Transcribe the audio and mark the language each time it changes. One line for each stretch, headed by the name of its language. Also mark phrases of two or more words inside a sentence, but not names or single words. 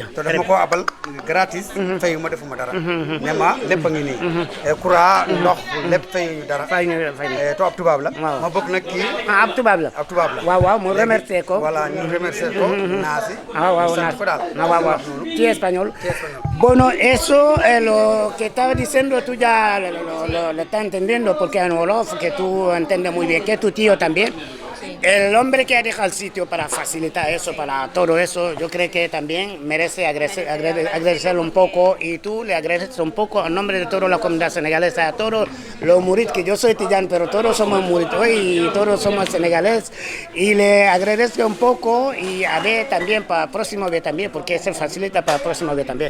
Wolof: te daf ma koo abal gratis fayu ma defuma dara ne ma lépp a ngi nii courant ndox lépp fayuñu dara to ab tubaab la ma bokk nag kii ab tubaab la waaw mu remercier ko voilà ñu remercier ko Naasi waaw sant ko daal waaw ti
Spanish: español bueno eso lo que estaba diciendo tú ya lo estás entendiendo porque en Wolof que tú entiendes muy bien que tu tío también El hombre que ha dejado el sitio para facilitar eso, para todo eso, yo creo que también merece agradecerlo un poco, y tú le agradeces un poco a nombre de toda la comunidad senegalesa, a todos los murit, que yo soy tiján, pero todos somos murit y todos somos senegaleses, y le agradezco un poco, y a ver también para el próximo vez también, porque se facilita para el próximo vez también.